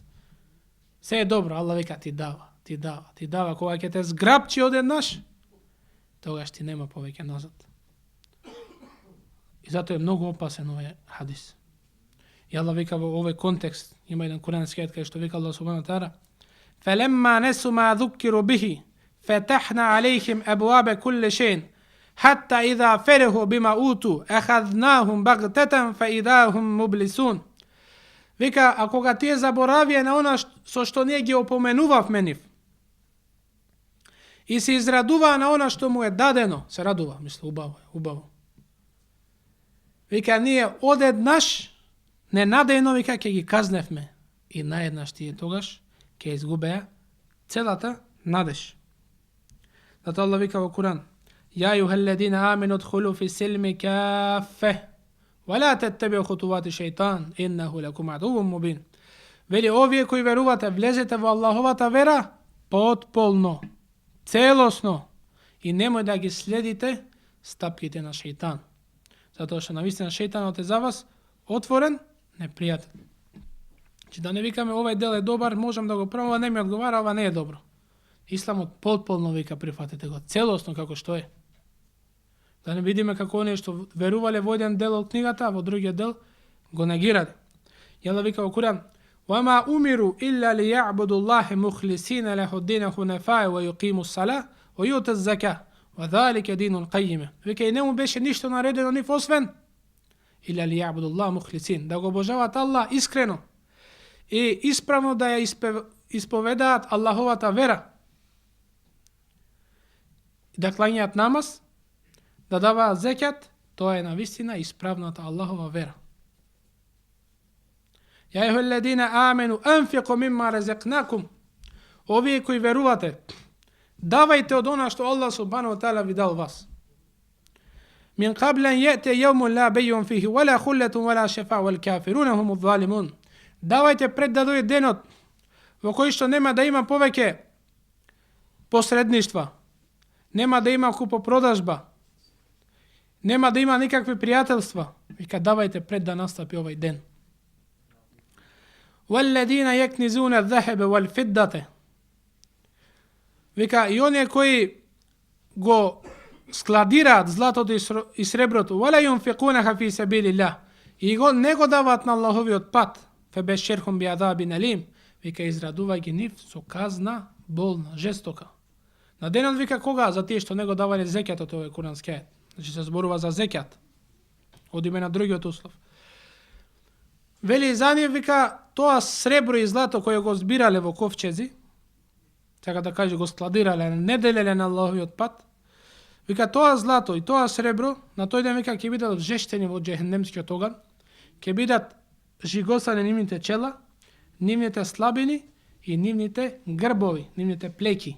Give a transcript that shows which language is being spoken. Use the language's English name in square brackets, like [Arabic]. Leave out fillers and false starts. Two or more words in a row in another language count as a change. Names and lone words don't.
[Macedonian] Се е добро, Аллах вика, ти дава. Кога ќе те зграбчи одеднаш, тогаш ти нема повеќе назад. И затоа е многу опасен овој хадис. И Аллах вика во овој контекст, има еден курански ајет кај што вика [Arabic] الله سبحانه وتعالى فلما نسوا ما ذكروا به فتحنا عليهم أبواب كل شيء حتى إذا فرحوا بما أوتوا, أخذناهم بغتة فإذا هم مبلسون." [Macedonian] Вика, а кога тие заборавија на она со што ние ги опоменувавме нив, и се израдува на она што му е дадено, се радува, мисли, убаво. Вика, ние одеднаш, ненадејно, вика, ќе ги казневме. И наеднаш тие тогаш ќе изгубеа целата надеж. Зато Аллах вика во Куран: [Arabic] "يا أيها الذين آمنوا ادخلوا في السلم كافة ولا تتبعوا خطوات الشيطان إنه لكم عدو مبين." [Macedonian] Вели, овие кои верувате, влезете во Аллаховата вера потполно, целосно, и немој да ги следите стапките на шејтан. Затоа што навистина шејтанот е за вас отворен непријател. Че да не викаме овај дел е добар, можам да го правам, ова не ми одговара, ова не е добро. Исламот потполно вика прифатете го, целосно како што е. Да не видиме како оние што верувале во еден дел од книгата, а во другиот дел го негирале. Јала вика во Куран: [Arabic] "وما أمروا إلا ليعبدوا الله مخلصين له الدين حنفاء ويقيموا الصلاة ويؤتوا الزكاة وذلك دين القيمة." [Macedonian] Вика и не му беше ништо наредено нив освен [Arabic] إلا ليعبدوا الله مخلصين, [Macedonian] да го обожаваат Аллах искрено и исправно да ја исповедаат Аллаховата вера, да кланјаат намаз, да даваат зекјат, тоа е навистина исправната Аллахова вера. [Arabic] يا أيها الذين آمنوا أنفقوا مما رزقناكم. [Macedonian] Овие кои верувате, давајте од она што [Arabic] الله سبحانه وتعالى [Macedonian] ви дал вас. [Arabic] من قبل أن يأتي يوم لا بيع فيه ولا خلة ولا شفاعة والكافرون هم الظالمون. [Macedonian] Давајте пред да дојде денот во кој што нема да има повеќе посредништва, нема да има купопродажба, нема да има никакви пријателства. Вика давајте пред да настапи овај ден. [Arabic] وَالَّذِينَ يَكْنِزُونَ الذَّهَبَ وَالْفِضَّةَ. [Macedonian] Вика и оние кои го складираат златото и среброто, [Arabic] وَلَا يُنْفِقُونَهَا فِي سَبِيلِ اللَّهِ, [Macedonian] и го не го даваат на Аллаховиот пат, [Arabic] فَبَشِّرْهُمْ بِعَذَابٍ أَلِيمٍ. [Macedonian] Вика израдувај ги нив со казна болна, жестока. На денот вика кога? За тие што не го давале зекјатот, овој курански ајет. Значи се зборува за зекјат. Одиме на другиот услов. Вели за нив вика тоа сребро и злато кое го збирале во ковчези, така да каже го складирале, не делеле на Аллаховиот пат, вика тоа злато и тоа сребро на тој ден вика ќе бидат жештени во џехенемскиот оган, ќе бидат жигосани нивните чела, нивните слабини и нивните грбови, нивните плеки.